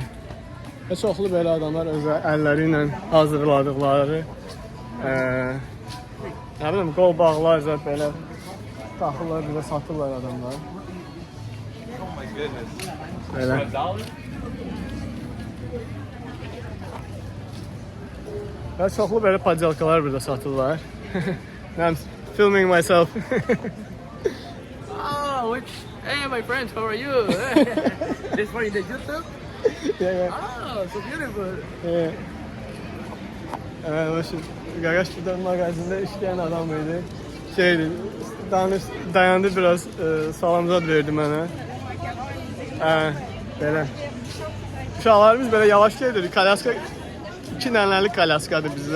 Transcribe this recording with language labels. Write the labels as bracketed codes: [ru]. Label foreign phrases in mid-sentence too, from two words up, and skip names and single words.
[az] Və çoxlu belə adamlar öz əlləri ilə hazırladıqları nə bilim, qol bağlar belə taxırlar, bir də satırlar adamlar. Belə. Və çoxlu belə padelkalar burada satırlar. [en] I'm filming myself. Hey, my friends, how are you? This for the YouTube? Yeah. Oh, so beautiful. Yeah. [az] Qaqaş burada mağazində işləyən adam idi. Şeydi, dayandı biraz, salamzad verdi mənə. Belə. Uşaqlarımız belə yavaş gedir. Kalyaska 2 dənəlik kalyaskadır bizdə.